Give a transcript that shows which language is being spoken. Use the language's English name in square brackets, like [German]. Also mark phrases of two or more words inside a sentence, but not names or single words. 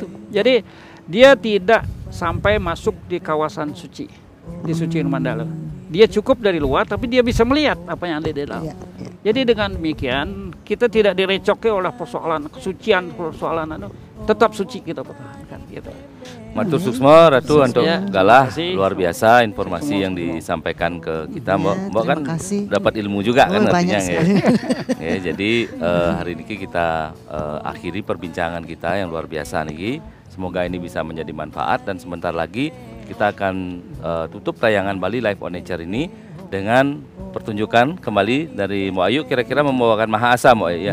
[Indonesian] Jadi dia tidak sampai masuk di kawasan suci, di suci Mandala. Dia cukup dari luar, tapi dia bisa melihat apa yang ada di dalam. Ya, ya. Jadi dengan demikian kita tidak direcoki oleh persoalan kesucian, persoalan tetap suci kita pertahankan. Gitu. [Balinese] Matur suksma Ratu untuk [Indonesian] Ya, Galah, terima kasih. luar biasa informasi yang disampaikan ke kita. Mbak terima kan kasih. dapat ilmu juga kan Oh, artinya banyak ya. sekali. Ya, jadi hari ini kita akhiri perbincangan kita yang luar biasa nih. Semoga ini bisa menjadi manfaat dan sebentar lagi kita akan tutup tayangan Bali Live on Nature ini dengan pertunjukan kembali dari Mo Ayu, kira-kira membawakan Mahasa Mo Ayu ya.